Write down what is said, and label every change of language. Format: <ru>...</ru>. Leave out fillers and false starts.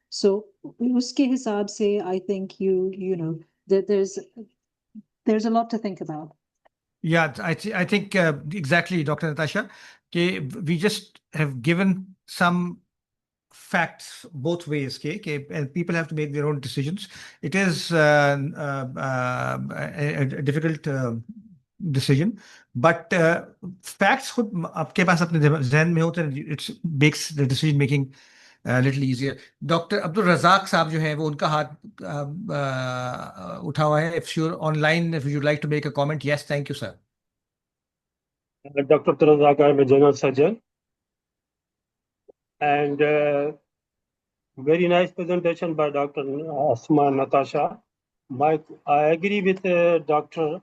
<en>So</en> <hi>uske hisab se,</hi> <en>I think that there's a lot to think about. Yeah, I think exactly, Dr. Natasha. Okay, we just have given some facts both ways. Okay, and people have to make their own decisions. It is a difficult decision, but facts</en> <hi>खुद आपके पास अपने ज़हन में होते हैं.</hi> <en>It makes the decision making a little easier. Dr.</en> <hi>Abdul Razak साहब जो हैं वो उनका हाथ उठा हुआ है.</hi> <en>If you're online, if you'd like to make a comment, yes, thank you, sir. Dr. Abdul Razak, I'm a general surgeon, and very nice presentation by Dr. Asma Natasha. I agree with Dr.</en>